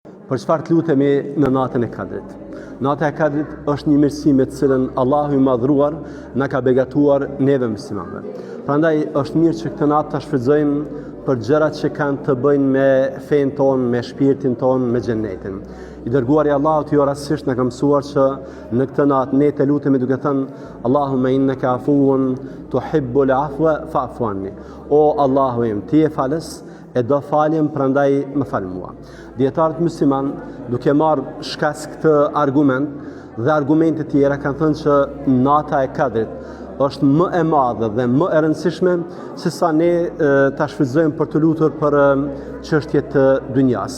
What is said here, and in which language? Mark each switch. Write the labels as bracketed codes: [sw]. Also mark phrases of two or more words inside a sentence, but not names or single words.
[sq] Për çfarë të lutemi në natën e Kadrit? Nata e Kadrit është një mirësi me të cilën Allahu i Madhruar na ka begatuar neve muslimanëve. Prandaj është mirë që këtë natë ta shfrytëzojmë për gjërat që kanë të bëjnë me fen tonë, me shpirtin tonë, me xhenetin. I dërguari i Allahut jo rastësisht na ka mësuar që në këtë natë ne të lutemi duke thënë [ar] اللهم إنك عفو تحب العفو فاعف عني. [sq] O Allahu im, ti je falës e do faljem, prandaj më fal mua. Dietarët musliman, duke marrë shkas këtë argument dhe argumente tjera, kanë thënë që nata e Kadrit është më e madhe dhe më e rëndësishme se sa ne ta shfrytëzojmë për të lutur për çështje të dunjas.